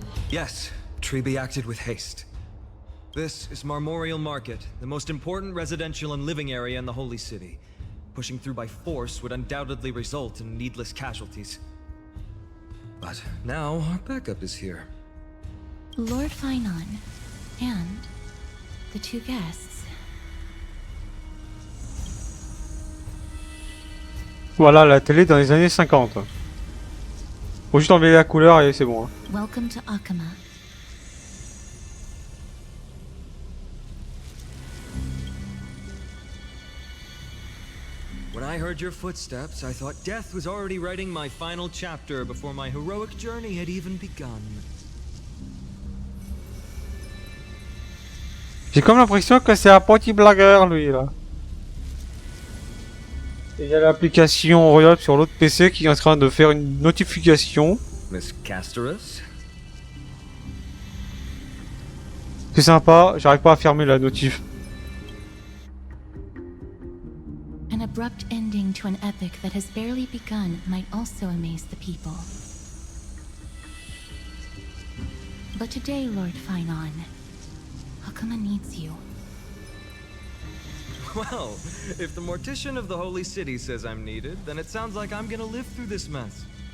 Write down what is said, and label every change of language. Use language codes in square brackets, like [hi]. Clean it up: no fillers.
[en] Yes, Treby acted with haste. This is Marmorial Market, the most important residential and living area in the Holy City. Pushing through by force would undoubtedly result in needless casualties. But now our backup is here. Lord Finon and the two guests. [fr] Voilà la télé dans les années 50. Faut juste enlever la couleur et c'est bon. Hein. [en] Welcome to Akama. When I heard your footsteps, I thought death was already writing my final chapter before my heroic journey had even begun. [fr] J'ai comme l'impression que c'est un petit blagueur lui là. Et il y a l'application Riot sur l'autre PC qui est en train de faire une notification. [en] Miss Castorus? [fr] C'est sympa, j'arrive pas à fermer la notif. [en] An abrupt ending to an epic that has barely begun might also amaze the people. But today, Lord Finon, Akama needs you. Well, if the Mortician of the Holy City says I'm needed, then it sounds like I'm gonna live through this mess.